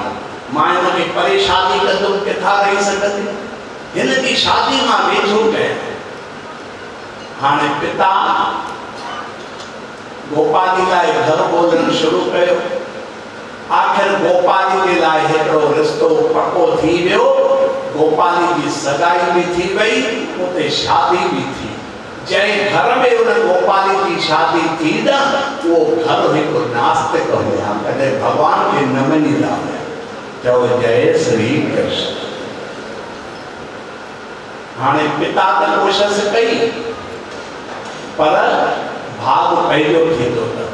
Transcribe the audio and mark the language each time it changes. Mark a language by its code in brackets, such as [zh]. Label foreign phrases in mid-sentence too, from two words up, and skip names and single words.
[sd] मां हिनखे परे शादी कंदुमि, किथां रही सघंदी? हिन जी शादी मां वेझो कयां। हाणे पिता गोपाली लाइ घर ॻोल्हणु शुरू कयो। आख़िर गोपाली जे लाइ हिकिड़ो रिश्तो पको थी वियो। गोपाली जी सगाई भी थी वई, उते शादी भी थी। जंहिं घर में उन गोपाली जी शादी थी न, वो घर हिकु नास्तिक हुया, कॾहिं भगवान खे न मञींदा हुया। त चओ जय श्री कृष्ण। हाणे पिता त कोशिश कई पर भाग पंहिंजो थींदो अथव।